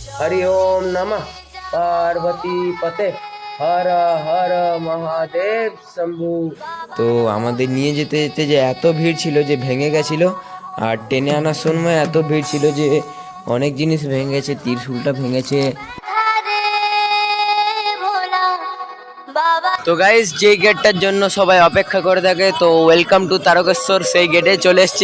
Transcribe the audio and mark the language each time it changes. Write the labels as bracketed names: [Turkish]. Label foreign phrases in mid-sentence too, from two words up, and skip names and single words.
[Sanskrit] हरि ओम नमः पार्वती पते हर हर महादेव शंभु। [Bangla] তো আমাদের নিয়ে যেতে যেতে যে এত ভিড় ছিল যে ভেঙে গেছিল, আর টেনে আনার সময় এত ভিড় ছিল যে অনেক জিনিস ভেঙে গেছে, ত্রিশূলটা ভেঙেছে। তো গাইস, যে গেটটার জন্য সবাই অপেক্ষা করে থাকে, তো [English] welcome to [Bangla] তারকেশ্বর, সেই গেটে চলে এসেছি।